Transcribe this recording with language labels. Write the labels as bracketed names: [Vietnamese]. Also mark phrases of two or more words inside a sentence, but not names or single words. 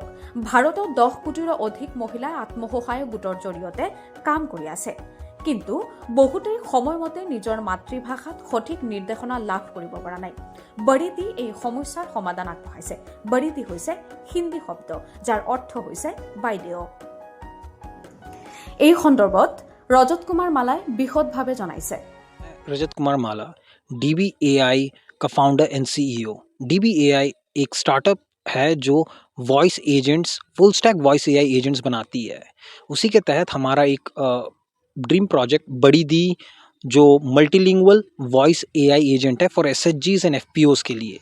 [Assamese] ভাৰতত 10 কোটিৰো অধিক মহিলাই আত্মসহায়ক গোটৰ জৰিয়তে কাম কৰি আছে, কিন্তু বহুতেই সময়মতে নিজৰ মাতৃভাষাত সঠিক নিৰ্দেশনা লাভ কৰিব পৰা নাই। বৰিদি এই সমস্যাৰ সমাধান আগবঢ়াইছে। বৰিদি হৈছে হিন্দী শব্দ যাৰ অৰ্থ হৈছে বাইদেউ। এই সন্দৰ্ভত ৰজত কুমাৰ মালাই বিশদভাৱে জনাইছে। [Hindi] रजत कुमार माला, DBAI का [English] founder and CEO. [Hindi] DBAI एक स्टार्टअप है जो [English] voice agents, full stack voice AI agents [Hindi] बनाती है। उसी के तहत हमारा एक [English] dream project [Hindi] बड़ी दी जो [English] multilingual voice AI agent [Hindi] है [English] for SHGs and FPOs [Hindi] के लिए।